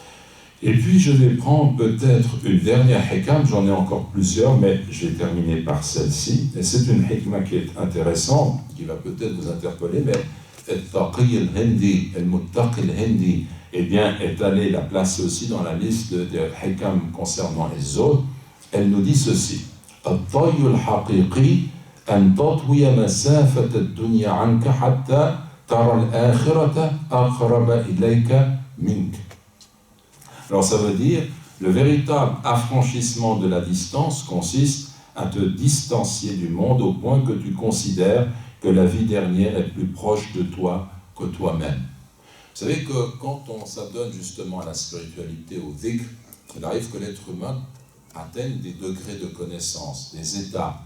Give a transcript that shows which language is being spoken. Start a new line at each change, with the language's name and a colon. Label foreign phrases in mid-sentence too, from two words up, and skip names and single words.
French: Et puis je vais prendre peut-être une dernière hikam, j'en ai encore plusieurs, mais je vais terminer par celle-ci. Et c'est une hikma qui est intéressante, qui va peut-être vous interpeller, mais Al-Taqi al-Hindi, Al-Muttaqi al-Hindi, eh bien, est allée la placer aussi dans la liste des hikam concernant les autres. Elle nous dit ceci.
Arabic: الطي الحقيقي أن تطوي مسافة الدنيا عنك حتى ترى الآخرة أقرب إليك منك.
French: Alors ça veut dire, le véritable affranchissement de la distance consiste à te distancier du monde au point que tu considères que la vie dernière est plus proche de toi que toi-même. Vous savez que quand on s'adonne justement à la spiritualité, au dhikr, il arrive que l'être humain atteigne des degrés de connaissance, des états.